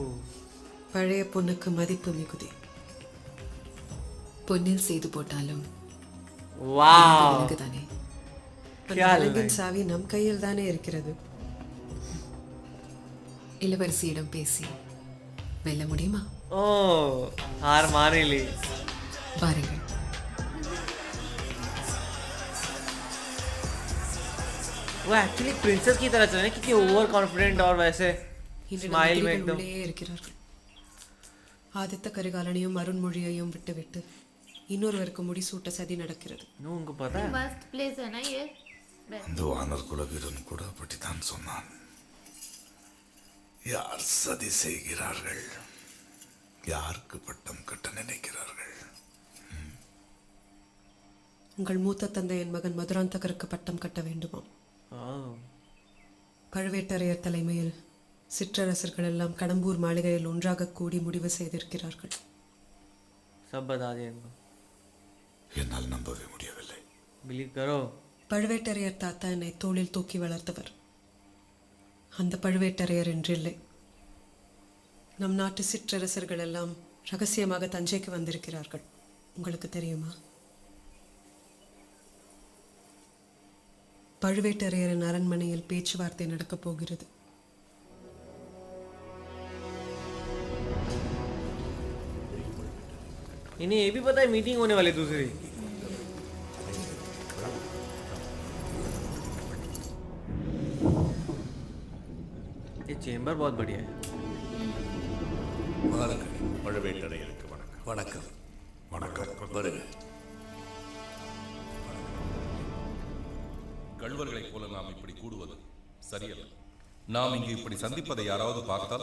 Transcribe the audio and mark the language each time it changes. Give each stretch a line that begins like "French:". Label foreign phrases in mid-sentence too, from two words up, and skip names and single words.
Tamil: பழைய பொண்ணுக்கு மதிப்பு மிகுதி. பொன்னில் செய்து போட்டாலும்
Hindi: वाह,
Tamil: தானே. அந்த அரங்கின் சாவி நம் கையில் தானே இருக்கிறது. இளவரசியிடம் பேசி வெல்ல முடியுமா?
Hindi: ओह, हार मान ही ली।
Tamil: வாருங்கள்.
Hindi: वो एक्चुअली प्रिंसेस की तरह चल रहे हैं, कितनी
English: over confident
Hindi: और वैसे
Tamil: இன்று
Hindi: स्माइल में
Tamil: மந்திரிகள்
Hindi: एकदम।
Tamil: உள்ளேயே இருக்கிறார்கள். ஆதித்த கரிகாலனையும் அருண்மொழியையும் விட்டுவிட்டு இன்னொருவருக்கு முடிசூட்ட சதி நடக்கிறது.
Hindi: नो, उनको पता है। मस्त प्लेस है ना ये।
Tamil: அந்த வானர் குல வீரன் கூட அப்படித்தான் சொன்னான். யார் சதி செய்கிறார்கள், யாருக்கு பட்டம் கட்ட நினைக்கிறார்கள்? உங்கள் மூத்த தந்தையின் மகன் மதுராந்தகருக்கு பட்டம் கட்ட வேண்டுமாம். பழுவேட்டரையர் தலைமையில் சிற்றரசர்கள் எல்லாம் கடம்பூர் மாளிகையில் ஒன்றாக கூடி முடிவு செய்திருக்கிறார்கள்.
Hindi: सब बता दिया इनको.
Tamil: என்னால் நம்பவே முடியவில்லை.
Hindi: बिलीव करो.
Tamil: பழுவேட்டரையர் தாத்தா என்னை தோளில் தூக்கி வளர்த்தவர். அந்த பழுவேட்டரையர் என்றில்லை. நம் நாட்டு சிற்றரசர்கள் எல்லாம் ரகசியமாக தஞ்சைக்கு வந்திருக்கிறார்கள். உங்களுக்கு தெரியுமா? பழுவேட்டரையரின் அரண்மனையில் பேச்சுவார்த்தை நடக்கப் போகிறது.
Hindi: इन्हें ये भी पता है मीटिंग होने वाली दूसरी. ये चेंबर बहुत बढ़िया है.
Tamil: வாருங்கள். பழுவேட்டரையருக்கு வணக்கம். வணக்கம். வணக்கம். வருக. கள்வர்களைப் போல நாம் இப்படி கூடுவது சரியல்ல. நாம் இங்கு இப்படி சந்திப்பதை யாராவது பார்த்தால்,